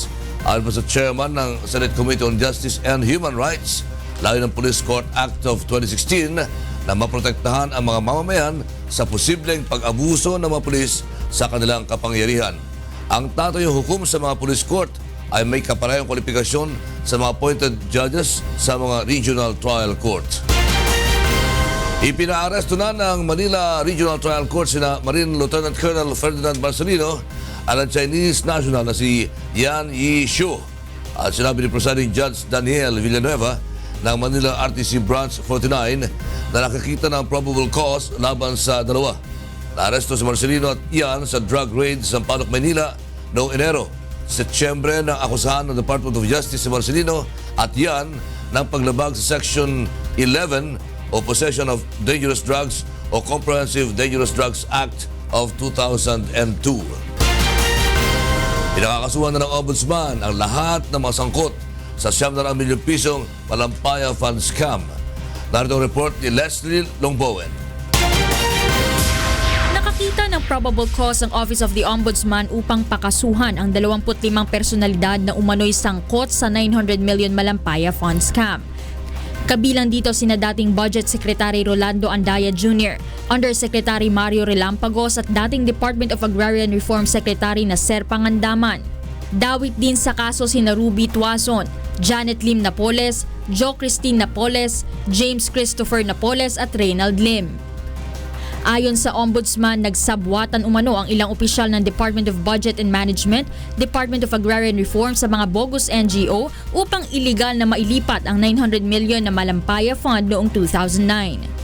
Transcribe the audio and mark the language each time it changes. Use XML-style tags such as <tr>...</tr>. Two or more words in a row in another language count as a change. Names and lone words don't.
<tl>Ayon pa sa chairman ng Senate Committee on Justice and Human Rights, layo ng Police Court Act of 2016 na maprotektahan ang mga mamamayan sa posibleng pag-abuso ng mga pulis sa kanilang kapangyarihan. Ang tatayong hukom sa mga police court ay may kaparehong kwalifikasyon sa mga</tl> <en>appointed judges</en> <tl>sa mga</tl> <en>regional trial court.</en> <tl>Ipinaaresto na ng Manila Regional Trial Court sina Marine Lieutenant Colonel Ferdinand Marcelino at ang Chinese national na si Yan Yishu. At sinabi ni Presiding Judge Daniel Villanueva ng Manila RTC Branch 49 na nakakita ng</tl> <en>probable cause</en> <tl>laban sa dalawa. Naaresto si Marcelino at Yan sa drug raid sa Sampaloc, Manila noong Enero. Setyembre nang akusahan ng Department of Justice si Marcelino at Yan ng paglabag sa Section 11 o Possession of Dangerous Drugs o Comprehensive Dangerous Drugs Act of 2002. Pinakakasuhan na ng Ombudsman ang lahat ng mga sangkot sa 900 milyong pisong Malampaya Fund Scam. Narito ang report ni Leslie Longbowen. Nakakita ng</tl> <en>probable cause</en> <tl>ang Office of the Ombudsman upang pakasuhan ang 25 personalidad na umano'y sangkot sa 900 million Malampaya Fund Scam. Kabilang dito sina dating Budget Secretary Rolando Andaya Jr., Undersecretary Mario Relampagos at dating Department of Agrarian Reform Secretary na Ser Pangandaman. Dawit din sa kaso sina Ruby Tuason, Janet Lim Napoles, Jo Christine Napoles, James Christopher Napoles at Reynald Lim. Ayon sa Ombudsman, nagsabwatan umano ang ilang opisyal ng Department of Budget and Management, Department of Agrarian Reform sa mga bogus NGO upang iligal na mailipat ang 900 million na Malampaya Fund noong 2009.</tl>